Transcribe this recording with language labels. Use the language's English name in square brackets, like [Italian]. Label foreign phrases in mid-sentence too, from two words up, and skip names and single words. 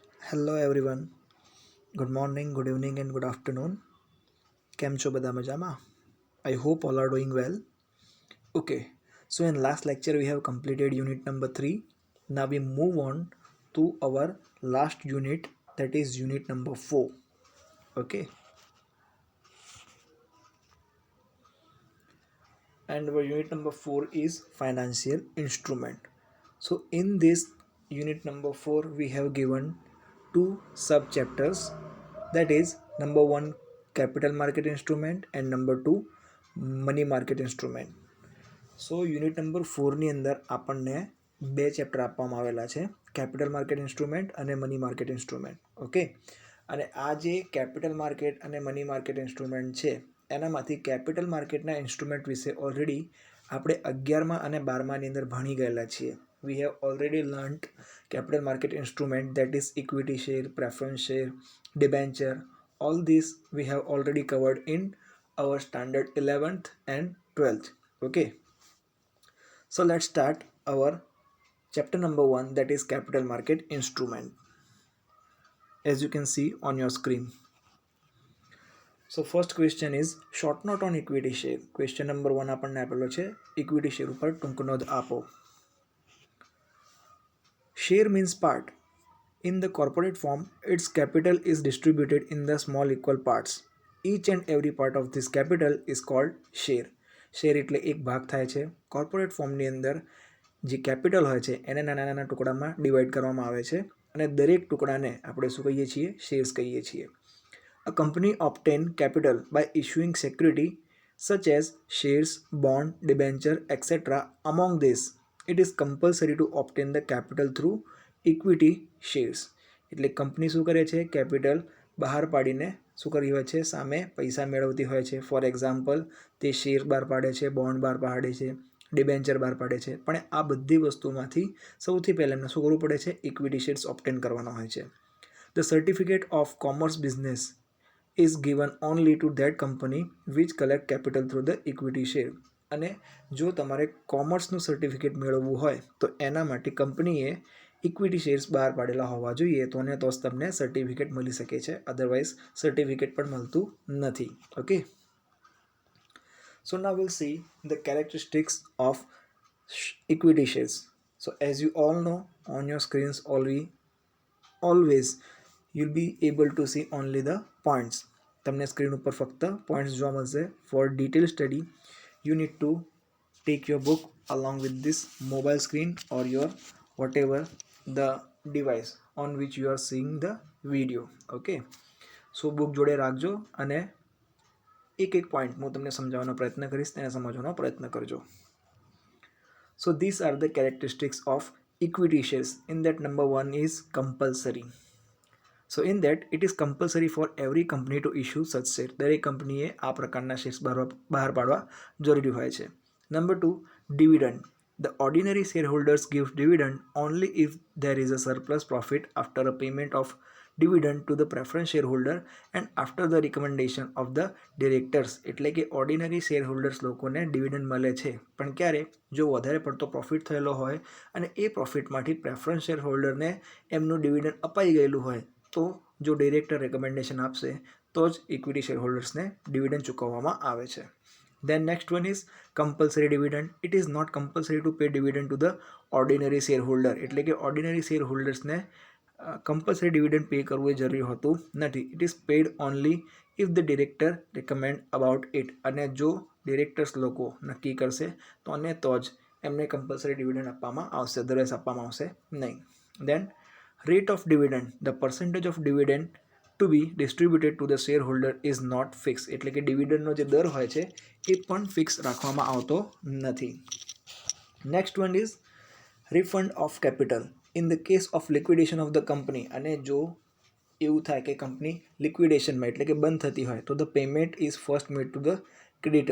[English] Hello everyone. Good morning, good evening and good afternoon. [Gujarati] કેમ છો બધા મજામાં? [English] I hope all are doing well. Okay, so in last lecture we have completed unit number 3. Now we move on to our last unit, that is unit number 4. Okay, and our unit number 4 is financial instrument. So in this unit number 4 we have given two sub chapters, that is number 1 capital market instrument and number 2 money market instrument. so unit number [Gujarati] 4ની અંદર આપણને બે ચેપ્ટર આપવામાં આવેલા છે, [English] capital market instrument [Gujarati] અને [English] money market instrument. [Gujarati] ઓકે, અને આ જે [English] capital market [Gujarati] અને [English] money market instrument [Gujarati] છે એનામાંથી કેપિટલ માર્કેટના ઇન્સ્ટ્રુમેન્ટ વિશે ઓલરેડી આપણે 11મા અને 12માની અંદર ભણી ગયેલા છીએ. [English] We have already learnt capital market instrument, that is equity share, preference share, debenture. All this we have already covered in our standard 11th and 12th. Okay, so let's start our chapter number 1, that is capital market instrument, as you can see on your screen. So first question is short note on equity share. Question number 1 [Gujarati] આપણને આપેલો છે [English] equity share [Gujarati] ઉપર ટૂંક નોંધ આપો. [English] Share means part. In the corporate form, its capital is distributed in the small equal parts. Each and every part of this capital is called share. [Gujarati] શેર એટલે એક ભાગ થાય છે. કોર્પોરેટ ફોર્મની અંદર જે કેપિટલ હોય છે એને નાના નાના ટુકડામાં ડિવાઈડ કરવામાં આવે છે અને દરેક ટુકડાને આપણે શું કહીએ છીએ? શેર્સ કહીએ છીએ. [English] A company obtain capital by issuing security such as shares, bond, debenture, etc. Among this, it is compulsory to obtain the capital through equity shares. [Gujarati] એટલે કંપની શું કરે છે? કેપિટલ બહાર પાડીને શું કરી હોય છે? સામે પૈસા મેળવતી હોય છે. [English] for example, [Gujarati] તે શેર બહાર પાડે છે, બોન્ડ બહાર પાડે છે, ડિબેન્ચર બહાર પાડે છે. પણ આ બધી વસ્તુમાંથી સૌથી પહેલાં એમને શું કરવું પડે છે? ઇક્વિટી શેર્સ ઓબ્ટેન કરવાનો હોય છે. [English] the certificate of commerce business is given only to that company which collect capital through the equity share. [Gujarati] અને જો તમારે કોમર્સનું સર્ટિફિકેટ મેળવવું હોય તો એના માટે કંપનીએ ઇક્વિટી શેર્સ બહાર પાડેલા હોવા જોઈએ, તો જ તમને સર્ટિફિકેટ મળી શકે છે. અધરવાઇઝ સર્ટિફિકેટ પણ મળતું નથી. [English] Okay, so now will see the characteristics of equity shares. So as you all know, on your screens always you'll be able to see only the points. [Gujarati] તમને સ્ક્રીન ઉપર ફક્ત પોઈન્ટ્સ જોવા મળશે. [English] For detail study you need to take your book along with this mobile screen or your whatever the device on which you are seeing the video. Okay, so book [Gujarati] જોડે રાખજો અને એક એક પોઈન્ટ હું તમને સમજાવવાનો પ્રયત્ન કરીશ, તેને સમજવાનો પ્રયત્ન કરજો. [English] So these are the characteristics of equity shares. In that, number 1 is compulsory. So in that, it is compulsory for every company to issue such share. [Gujarati] દરેક કંપનીએ આ પ્રકારના શેર્સ બહાર પાડવા જરૂરી હોય છે. [English] Number 2, dividend. The ordinary shareholders give dividend only if there is a surplus profit after a payment of dividend to the preference shareholder and after the recommendation of the directors. [Gujarati] એટલે કે [English] ordinary shareholders [Gujarati] લોકોને ડિવિડન્ડ મળે છે, પણ ક્યારે? જો વધારે પડતો પ્રોફિટ થયેલો હોય અને એ પ્રોફિટમાંથી [English] preference share [Gujarati] હોલ્ડરને એમનું ડિવિડન્ડ અપાઈ ગયેલું હોય, તો જો [English] director recommendation [Gujarati] આપશે તો જ [English] equity share [Gujarati] હોલ્ડર્સને ડિવિડન્ડ ચૂકવવામાં આવે છે. [English] Then next one is compulsory dividend. It is not compulsory to pay dividend to the ordinary shareholder. [Gujarati] એટલે કે [English] ordinary share [Gujarati] હોલ્ડર્સને [English] compulsory dividend pay [Gujarati] કરવું એ જરૂરી હોતું નથી. [English] It is paid only if the director recommend about it. [Gujarati] અને જો ડિરેક્ટર્સ લોકો નક્કી કરશે તો જ એમને [English] compulsory dividend [Gujarati] આપવામાં આવશે, અદરવાઇઝ આપવામાં આવશે નહીં. [English] દેન rate of dividend. The percentage of dividend to be distributed to the shareholder is not fixed. [Gujarati] એટલે કે ડિવિડન્ડનો જે દર હોય છે એ પણ ફિક્સ રાખવામાં આવતો નથી. [English] Next one is refund of capital in the case of liquidation of the company. [Gujarati] અને જો એવું થાય કે કંપની લિક્વિડેશનમાં એટલે કે બંધ થતી હોય તો [English] the payment is first made to the creditor.